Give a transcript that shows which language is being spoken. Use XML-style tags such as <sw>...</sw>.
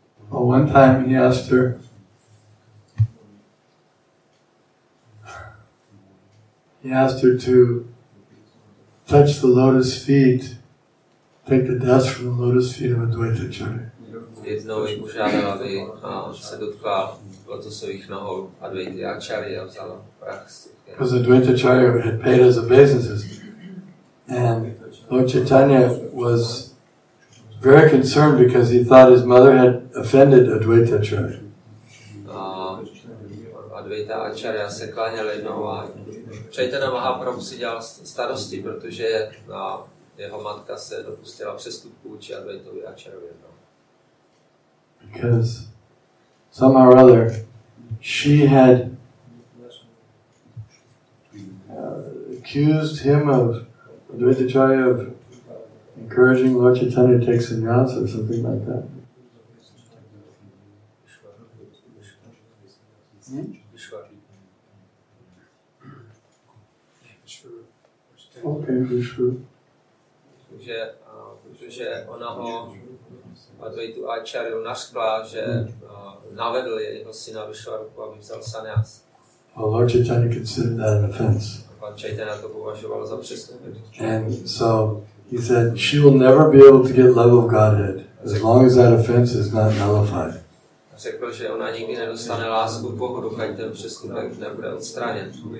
<en>Well, one time he asked her, to touch the lotus feet, take the dust from the lotus feet of Advaitacharya.</en> <cs>Jednou ji požádala, aby se dotkla lotusových nohou Advaity Acharya a vzala prach z těch.</cs> <en>Because Advaitacharya had paid his obeisances, and Lord Chaitanya was very concerned because he thought his mother had offended Advaitacharya.</en> <cs>Advaita Acharya se kláněl jednou a Chaitanya Mahaprabhu si dělal starosti, protože jeho matka se dopustila přestupku vůči Advaitovi Acharyovi jednou.</cs> <en>Because somehow or other she had accused him of Advaitacharya of encouraging Lord Chaitanya to take sannyas or something like that. Okay, Vishnu.</en> <cs>Protože ona ho Advaitu Acharyu nařkla, že navedl jeho syna Vishvarupu, aby vzal sannyas.</cs> <en>Lord Chaitanya considered that an offense.</en> <cs>Pan Chaitanya to považoval za přestupek.</cs> <en>And so he said, she will never be able to get love of Godhead as long as that offense is not nullified.</en> <cs>Řekl, že ona nikdy nedostane lásku Bohu, dokud ten přestupek nebude odstraněn.</cs>